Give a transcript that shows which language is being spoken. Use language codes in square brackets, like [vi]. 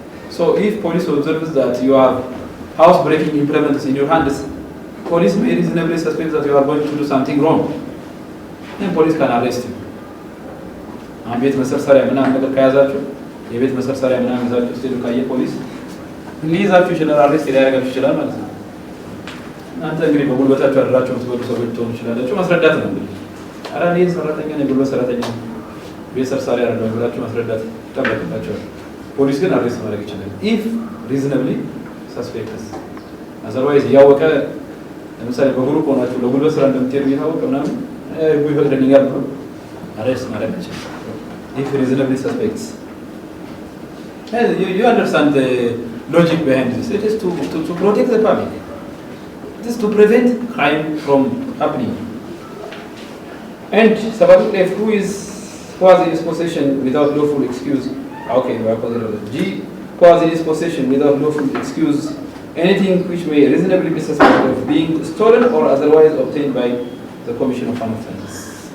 [en] So if police observes that you have house-breaking implements in your hands, police may reasonably suspect that you are going to do something wrong. Then police can arrest you. [am] ቤት መሰርሰሪያ ምናምን ነገር ከያዛችሁ የቤት መሰርሰሪያ ምናምን ይዛችሁ ስትሄዱ ካየ ፖሊስ ሊይዛችሁ ይችላል፣ አሬስት ሊያደርጋችሁ ይችላል ማለት ነው። እናንተ እንግዲህ በጉልበታችሁ አድራችሁ የምትበሉ ሰዎች ትሆኑ ይችላላችሁ። ማስረዳት ነው እንግዲህ ኧረ እኔ ሰራተኛ ነኝ፣ ጉልበት ሰራተኛ ነኝ፣ ቤት ሰርሳሪ አይደለም ብላችሁ ማስረዳት ይጠበቅባችኋል። ፖሊስ ግን አሬስት ማድረግ ይችላል [en] if reasonably suspected. [am] otherwise እያወቀ ለምሳሌ በግሩፕ ሆናችሁ ለጉልበት ስራ እንደምትሄዱ እያወቀ ምናምን ይፈቅድልኛል ብሎ አሬስት ማድረግ ይችላል [en] if reasonably suspects. You understand the logic behind this. It is to protect the public. It is to prevent crime from happening. And sabbatical F, who has in his possession without lawful excuse. Okay, we are considered G, who has in his possession without lawful excuse anything which may reasonably be suspected of being stolen or otherwise obtained by the commission of an offense.